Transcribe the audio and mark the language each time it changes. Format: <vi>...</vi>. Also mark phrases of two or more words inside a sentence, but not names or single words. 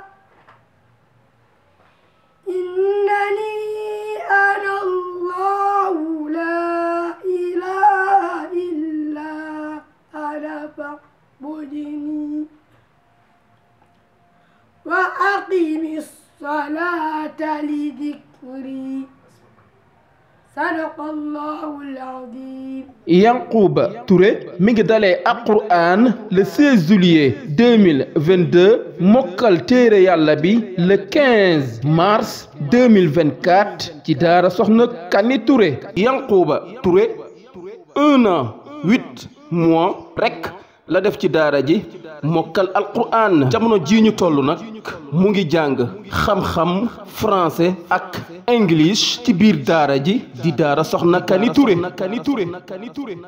<ar>إنني أنا الله لا إله إلا أنا فاعبدني وأقم الصلاة لذكري صدق الله العظيم.</ar> <wo>Yankuba Touré mi ngi dalee ak Qur'an</wo> <fr>le 16 juillet 2022</fr> <wo>mokkal téere yàlla bi</wo> <fr>le 15 mars 2024</fr> <wo>ci daara Soxna Kani Touré. Yankuba Touré</wo> <fr>1 an 8 mois</fr> <wo>rek la def ci daara ji mokkal alquran jamono ji ñu toll nag mu ngi jàng xam-xam français ak english ci biir daara ji di daara Soxna Kani Touré.</wo>